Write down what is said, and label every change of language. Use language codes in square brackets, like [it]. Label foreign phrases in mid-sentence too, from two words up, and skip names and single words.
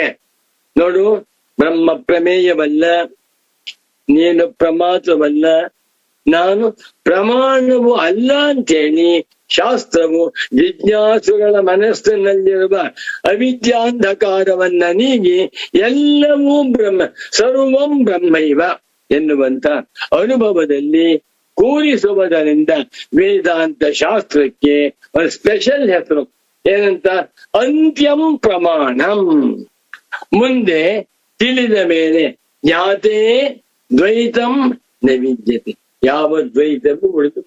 [kn] ನೋಡು, ಬ್ರಹ್ಮ ಪ್ರಮೇಯವಲ್ಲ, ನೀನು ಪ್ರಮಾತ್ರವಲ್ಲ, ನಾನು ಪ್ರಮಾಣವು ಅಲ್ಲ ಅಂತೇಳಿ ಶಾಸ್ತ್ರವು ಜಿಜ್ಞಾಸುಗಳ ಮನಸ್ಸಿನಲ್ಲಿರುವ ಅವಿದ್ಯಾಂಧಕಾರವನ್ನ ನೀಗಿ ಎಲ್ಲವೂ ಬ್ರಹ್ಮ, [sa] ಸರ್ವಂ ಬ್ರಹ್ಮೈವ [kn] ಎನ್ನುವಂತ ಅನುಭವದಲ್ಲಿ ಕೂರಿಸುವುದರಿಂದ ವೇದಾಂತ ಶಾಸ್ತ್ರಕ್ಕೆ ಒಂದು ಸ್ಪೆಷಲ್ ಹೆಸರು. [sa] ಏನಂತ? ಅಂತ್ಯಂ ಪ್ರಮಾಣಂ. [kn] ಮುಂದೆ ತಿಳಿದ ಮೇಲೆ [sa] ಜ್ಞಾತೇ ದ್ವೈತಂ ನ ವಿದ್ಯತೆ, [kn] ಯಾವ ದ್ವೈತವೂ ಉಳಿದು.